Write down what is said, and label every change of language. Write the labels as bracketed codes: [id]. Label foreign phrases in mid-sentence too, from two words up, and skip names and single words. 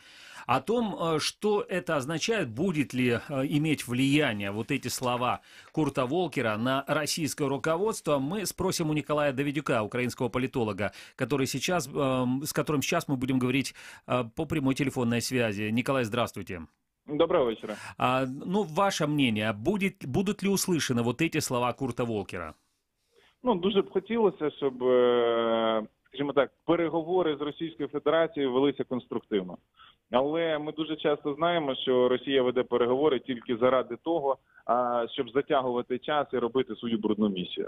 [ru] О том, что это означает, будет ли иметь влияние вот эти слова Курта Волкера на российское руководство, мы спросим у Николая Давидюка, украинского политолога, с которым сейчас мы будем говорить по прямой телефонной связи. Николай, здравствуйте. [uk] Доброго вечора. [ru] Ваше мнение, будут ли услышаны вот эти слова Курта Волкера? [uk] Дуже б хотілося, щоб, скажімо так, переговори з Російською Федерацією велися конструктивно. Але ми дуже часто знаємо, що Росія веде переговори тільки заради того, щоб затягувати час і робити свою брудну місію.